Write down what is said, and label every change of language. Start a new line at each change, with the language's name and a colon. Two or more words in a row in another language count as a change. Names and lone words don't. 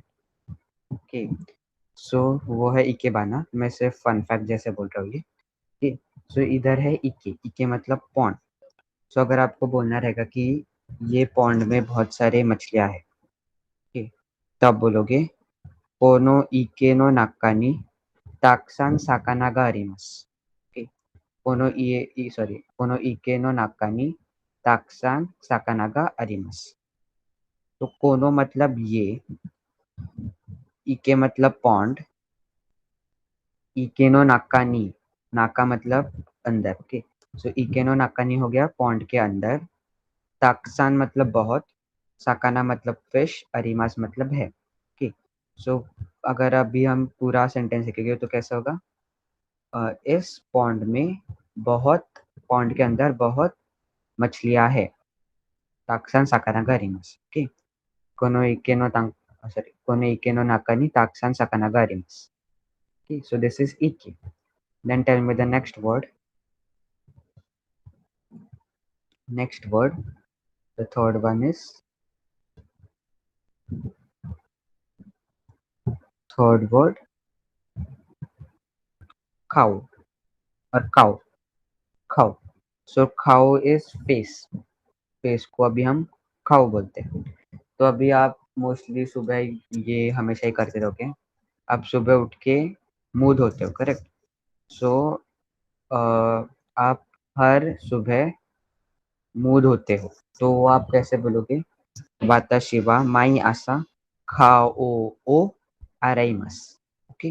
Hindi: ओके, सो वो है इकेबाना। मैं सिर्फ
English: fun fact
Hindi: जैसे बोल रहा हूँ ये। ठीक, सो इधर है इके। इके मतलब पॉन्ड। सो अगर आपको बोलना रहेगा कि ये पॉन्ड में बहुत सारे मछलियां हैं, ठीक, तब बोलोगे
Japanese: この池の中にたくさん魚があります.
Hindi: ओके, कोनो इए सॉरी,
Japanese: この池の中にたくさん魚があります.
Hindi: तो कोनो मतलब ये, इके मतलब पॉन्ड,
Japanese: 池の中に,
Hindi: नाका मतलब अंदर, ओके। सो
Japanese: 池の中に
Hindi: हो गया पॉन्ड के अंदर, ताक्सान मतलब बहुत, साकाना मतलब फिश, अरीमास मतलब है, ओके। सो अगर अभी हम पूरा सेंटेंस लिखेंगे तो कैसा होगा, इस पॉन्ड में बहुत, पॉन्ड के अंदर बहुत मछलियां है,
Japanese: たくさん魚があります,
Hindi: ओके।
Japanese: कोनो इकेनो तांग, sorry, この池の中にたくさん魚があります,
English: okay. So this is iki. Then tell me the next word. Next word, the third one is, third word, cow or cow, cow. So cow is face, face
Hindi: को अभी हम cow बोलते हैं। तो अभी आप मोस्टली सुबह ये हमेशा ही करते रहोगे, आप सुबह उठ के मुंह धोते हो, करेक्ट। सो आप हर सुबह मुंह धोते हो, तो आप कैसे बोलोगे,
Japanese: 私は毎朝顔を洗います,
Hindi: ओके।